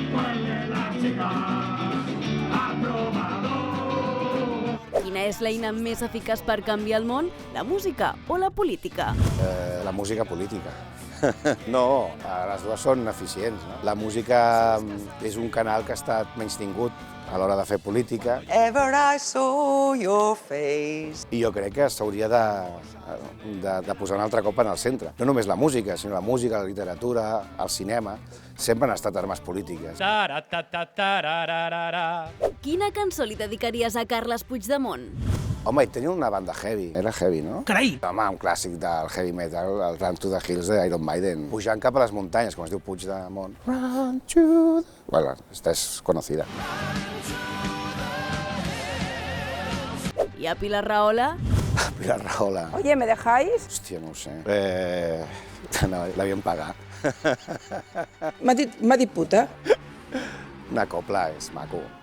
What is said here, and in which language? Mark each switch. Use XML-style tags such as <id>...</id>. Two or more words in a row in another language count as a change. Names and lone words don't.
<ca>Quina és l'eina més eficaç per canviar el món? La música o la política? La música política. No, les dues són eficients. No? La música és un canal que ha estat menystingut a l'hora de fer política</ca> <en>Ever I saw your face.</en> <ca>i jo crec que s'hauria de posar un altre cop en el centre. No només la música, sinó la música, la literatura, el cinema, sempre han estat armes polítiques. Quina cançó li dedicaries a Carles Puigdemont? Home, tenia una banda heavy. Era heavy, no? Carai! Home, un clàssic del heavy metal, el Run to the Hills d'Iron Maiden. Pujant cap a les muntanyes, com es diu Puigdemont. Run to the...</ca> <es>Bueno, esta és conocida.</es> <ca>I a Pilar Rahola? Pilar Rahola.</ca> <es>Oye, ¿me dejáis?</es> <ca>Hòstia, no ho sé. No, l'havíem pagat. M'ha dit puta. Una copla és maco.</ca>